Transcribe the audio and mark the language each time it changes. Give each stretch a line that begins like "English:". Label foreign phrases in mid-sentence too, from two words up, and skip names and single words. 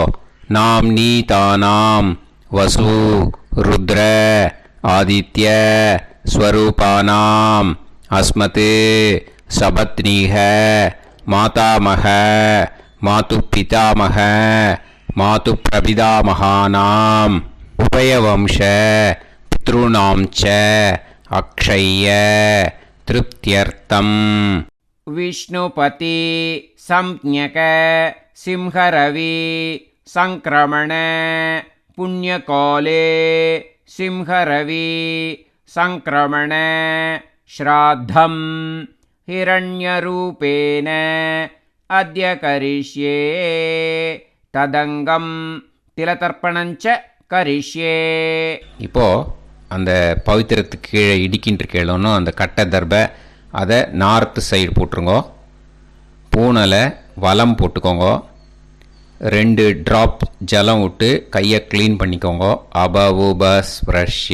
Sanskrit: नाम् नी तानाम् वसु रुद्र आदित्य स्वरूपाणाम् अस्मत् सपत्नीक मातामह मातुः पितामह मातुः प्रपितामहानाम् उभयवंश पितृणाम् च अक्षय्य तृप्त्यर्थम्. विष्णुपति संज्ञक सिंहरवि संक्रमण पुण्यकाले सिंहरवि संक्रमण श्राद्धं हिरण्यरूपेण अद्य करिष्ये तदंगम तिलतर्पणञ्च करिष्ये.
Tamil: இப்போ அந்த பவித்திரத்துக்கு கீழே இடிக்கின்ற கேளணும் அந்த கட்டை தர்பை அதை
English: north side
Tamil: போட்டுருங்க. பூனலை வலம் போட்டுக்கோங்க. 2 ட்ராப் ஜலம் விட்டு கையை க்ளீன் பண்ணிக்கோங்க. அபவுபஸ்ப்ரஷ்ய.